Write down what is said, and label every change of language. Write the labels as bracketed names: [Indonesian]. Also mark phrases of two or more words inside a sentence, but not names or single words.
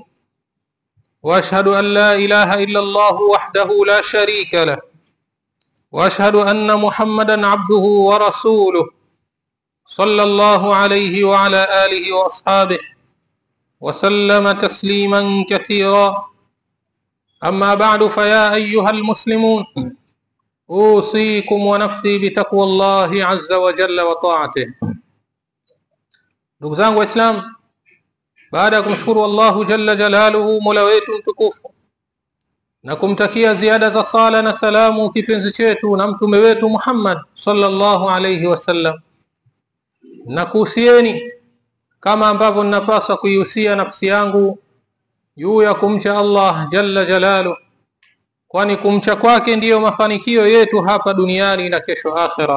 [Arabic] وأشهد أن لا إله إلا الله وحده لا شريك له، وأشهد أن محمدا عبده ورسوله صلى الله عليه وعلى آله وأصحابه وسلم تسليما كثيرا. أما بعد، فيا أيها المسلمون، أوصيكم ونفسي بتقوى الله عز وجل وطاعته. [Swahili] ndugu zangu Waislamu, baada ya kumshukuru Allahu [Arabic] جل جلاله, [Swahili] mola wetu mtukufu, na kumtakia ziada za sala na salamu kipenzi chetu na mtume wetu Muhammad [Arabic] صلى الله عليه وسلم, [Swahili] na kuhusieni kama ambavyo ninapaswa kuihusia nafsi yangu juu ya kumcha Allah [Arabic] جل جلاله, [Swahili] kwani kumcha kwake ndiyo mafanikio yetu hapa duniani na kesho akhira.